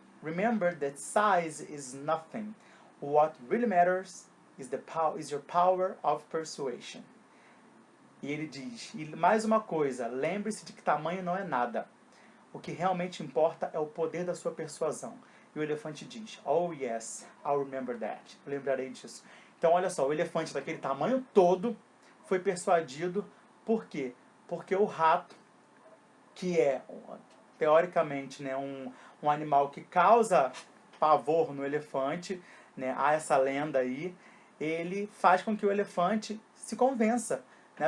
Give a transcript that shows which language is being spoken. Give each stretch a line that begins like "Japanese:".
English: Remember that size is nothing. What really matters is your power of persuasion.
Portuguese: E ele diz: E mais uma coisa, lembre-se de que tamanho não é nada. O que realmente importa é o poder da sua persuasão. E o elefante diz:
English: Oh yes, I'll remember that.
Portuguese: Eu lembrarei disso. Então olha só, o elefante daquele tamanho todo foi persuadido. Por quê? Porque o rato, que é teoricamente, né, um animal que causa pavor no elefante, né, há essa lenda aí, ele faz com que o elefante se convença. Né?